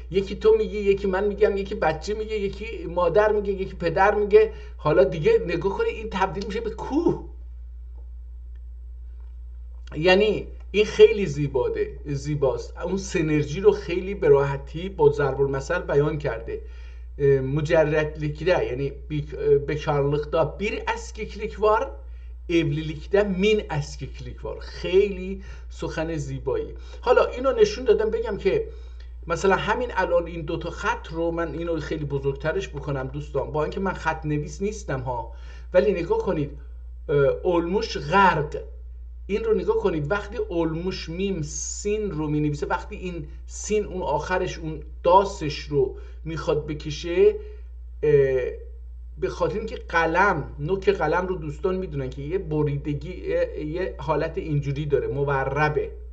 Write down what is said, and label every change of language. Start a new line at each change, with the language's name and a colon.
Persian: یکی تو میگی، یکی من میگم، یکی بچه میگه، یکی مادر میگه، یکی پدر میگه. حالا دیگه نگاه کنید این تبدیل میشه به کوه. یعنی این خیلی زیباست. اون سینرژی رو خیلی به راحتی با ضرب المثل بیان کرده.
Turkish: Mücerretlikte yani bekarlıkta bir eskiklik var, evlilikte min eskiklik var.
Persian: خیلی سخن زیبایی. حالا اینو نشون دادم بگم که مثلا همین الان این 2 تا خط رو من اینو خیلی بزرگترش بکنم دوستان، با اینکه من خط نویس نیستم ها، ولی نگاه کنید olmuş غرق، این رو نگاه کنید وقتی olmuş میم سین رو می نویسه، وقتی این سین اون آخرش اون داستش رو میخواد بکشه، به خاطر اینکه قلم، نوک قلم رو دوستان میدونن که یه بریدگی، یه حالت اینجوری داره، موربه.